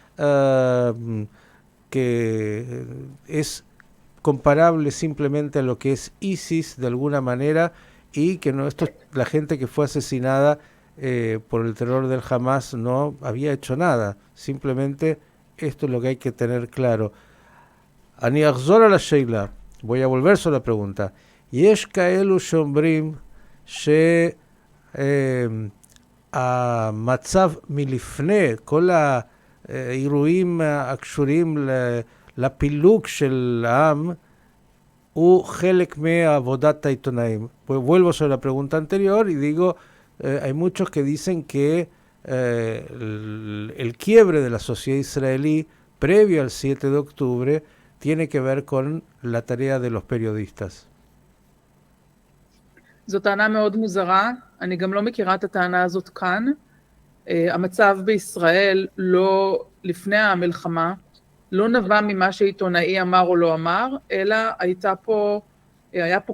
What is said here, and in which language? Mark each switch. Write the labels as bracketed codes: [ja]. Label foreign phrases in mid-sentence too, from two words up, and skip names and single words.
[es] que es comparable simplemente a lo que es ISIS de alguna manera, y que no, esto, la gente que fue asesinada por el terror del Hamas no había hecho nada. Simplemente esto es lo que hay que tener claro. [he] אני אחזור על השאלה, [es] voy a volver sobre la pregunta. [he] יש כאלו שאומרים שהמצב מלפני, כל האירועים הקשורים לפילוג של העם, הוא חלק מעבודת העיתונאים. [es] Vuelvo sobre la pregunta anterior y digo, hay muchos que dicen que el quiebre de la sociedad israelí previo al 7 de octubre tiene que ver con la tarea de los periodistas. [he] זו טענה מאוד מוזרה, אני גם לא מכירה את הטענה הזאת כאן. המצב בישראל לא לפני המלחמה, לא נבע ממה שעיתונאי אמר או לא אמר, אלא היה פה